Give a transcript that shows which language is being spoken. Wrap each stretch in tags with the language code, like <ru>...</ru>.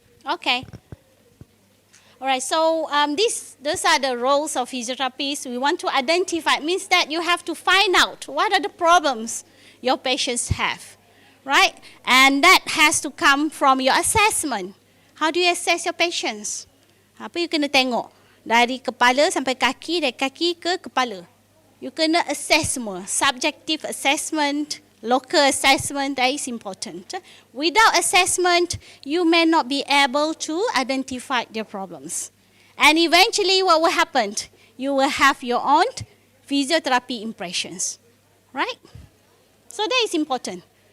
<en>Okay. All right, so those are the roles of physiotherapists. We want to identify. It means that you have to find out what are the problems your patients have, right? And that has to come from your assessment. How do you assess your patients?</en> <ms>Apa you kena tengok? Dari kepala sampai kaki, dari kaki ke kepala. You kena assess semua.</ms> <en>Subjective assessment, local assessment, that is important. Without assessment, you may not be able to identify their problems. And eventually what will happen? You will have your own physiotherapy impressions, right? So that is important.</en>